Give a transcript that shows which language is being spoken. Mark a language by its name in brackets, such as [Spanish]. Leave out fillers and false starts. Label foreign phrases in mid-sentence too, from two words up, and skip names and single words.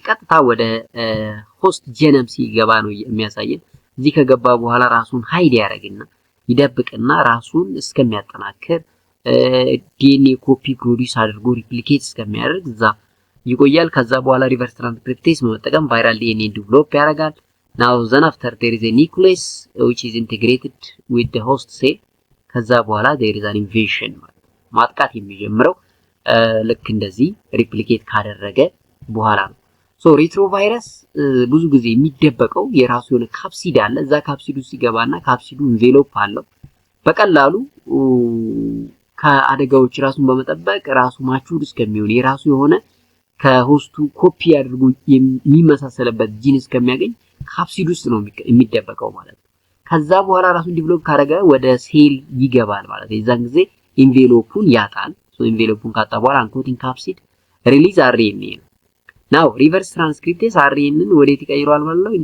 [Amharic] ቀጥታ ወደ [English] host genome [Amharic] ሲገባ ነው የሚያሳየን። እዚህ ከገባ በኋላ ራሱን ሃይድ ያደርግና ይደብቅና ራሱን እስከሚያጠናክር [English] DNA copy produce [Amharic] አድርጎ ሪፕሊኬት እስከሚያደርግ እዛ ይቆያል። ከዛ በኋላ [English] reverse transcriptase [Amharic] በመጠቀም [English] viral DNA develop [Amharic] ያደርጋል። [English] now then after there is a nucleus which is integrated with the host cell [Amharic] ከዛ በኋላ [English] there is an invasion [Amharic] ማለት ማጥቃት የሚጀምረው ልክ እንደዚህ ሪፕሊኬት ካደረገ በኋላ ነው። ሶ ሪትሮቫይረስ ብዙ ጊዜ የሚደበቀው የራሱ የሆነ ካፕሲድ አለ። እዛ ካፕሲዱ ሲገባና ካፕሲዱ ኢንቬሎፕ አለው በቀላሉ ከአደጋዎች ራሱን በመጠበቅ ራሱ ማቹር እስከሚሆን የራሱ የሆነ ከሆስቱ ኮፒ አድርጎ የሚመሳሰልበት ጂን እስከሚያገኝ ካፕሲድ ውስጥ ነው የሚደበቀው ማለት ነው። ከዛ በኋላ ራሱን ዲቨሎፕ ካደረገ ወደ ሴል ይገባል ማለት ነው። የዛን ጊዜ ኢንቬሎፑን ያጣል። ሶ ኢንቬሎፑን ካጣ በኋላ [English] uncoating capsid release RNA [Amharic] ነው። [English] now reverse transcriptase [Amharic] አርኤንኤን ወዴት ይቀይረዋል ማለት ነው?